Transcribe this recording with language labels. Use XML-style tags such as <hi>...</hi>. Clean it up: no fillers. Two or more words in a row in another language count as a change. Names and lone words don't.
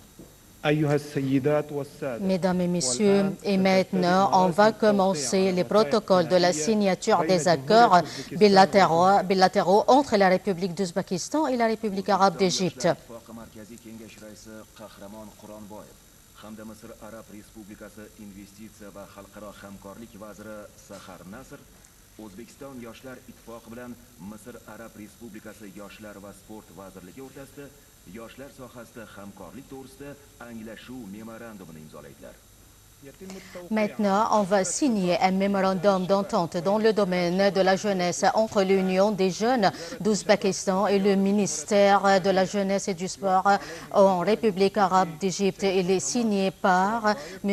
<fr>Mesdames et messieurs, et maintenant, on va commencer les protocoles de la signature des accords bilatéraux entre la République d'Ouzbékistan et la République arabe d'Égypte.</fr> <uz>Hamda Misr Arab Respublikasi investitsiya va xalqaro hamkorlik vaziri Sahar Nasr O'zbekiston Yoshlar Ittifoqi bilan Misr Arab Respublikasi Yoshlar va sport vazirligi o'rtasida yoshlar sohasida hamkorlik to'g'risida anglashuv memorandumini imzolaydilar.</uz> <fr>Maintenant, on va signer un mémorandum d'entente dans le domaine de la jeunesse entre l'Union des jeunes d'Ouzbékistan et le ministère de la jeunesse et du sport en République arabe d'Égypte. Il est signé par M.</fr>